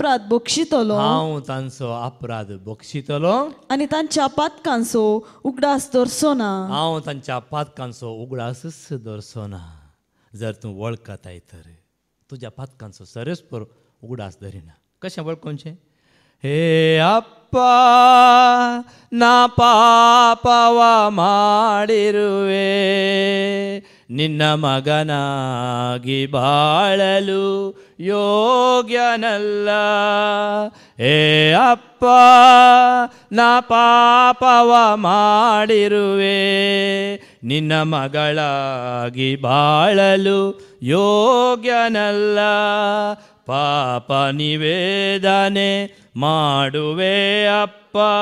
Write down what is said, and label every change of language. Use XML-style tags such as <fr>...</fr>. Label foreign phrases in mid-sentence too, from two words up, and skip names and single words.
<kok>अपराध बक्षितलो आनी तांच्या पातकांचो उगडास दवरचो ना जर तूं वळखताय तर तुज्या पातकांचो सर्वेस्पर उगडास धरिना कशें वळखोवचें</kok> <kn>ಹೇ ಅಪ್ಪ ನಾ ಪಾಪವ ಮಾಡಿರುವೆ ನಿನ್ನ ಮಗನಾಗಿ ಬಾಳಲು ಯೋಗ್ಯನಲ್ಲ ಹೇ ಅಪ್ಪ ನಾ ಪಾಪವ ಮಾಡಿರುವೆ ನಿನ್ನ ಮಗಳಾಗಿ ಬಾಳಲು ಯೋಗ್ಯನಲ್ಲ ಪಾಪ ನಿವೇದನೆ ಮಾಡುವೆ ಅಪ್ಪ</kn>